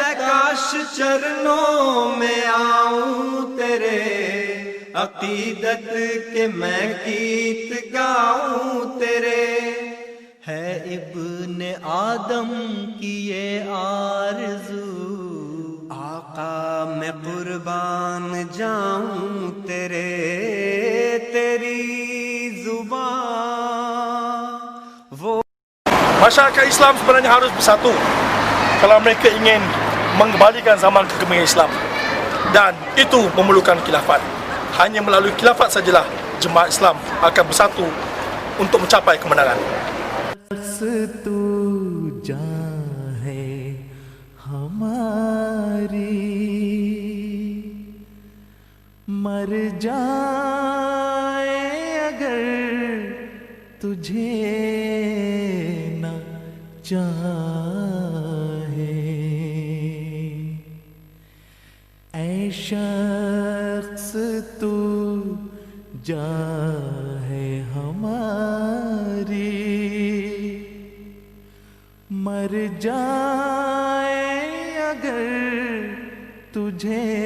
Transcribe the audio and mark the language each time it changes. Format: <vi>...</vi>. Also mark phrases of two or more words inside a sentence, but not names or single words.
<hi>काश चरणों में आऊं तेरे अकीदत के मैं गीत गाऊं तेरे है इब्ने आदम की ये आरज़ू आका मैं कुर्बान जाऊं तेरे तेरी जुबान वो</hi> <ms>Masyarakat Islam sebenarnya harus bersatu kalau mereka ingin mengembalikan zaman kegemilangan Islam, dan itu memerlukan khilafat. Hanya melalui khilafat sajalah jemaah Islam akan bersatu untuk mencapai kemenangan.</ms> <hi>तू जहाँ है हमारी मर जाए अगर तुझे न चाहे ऐ शख्स तू जहाँ है हमारी मर जाए अगर तुझे</hi>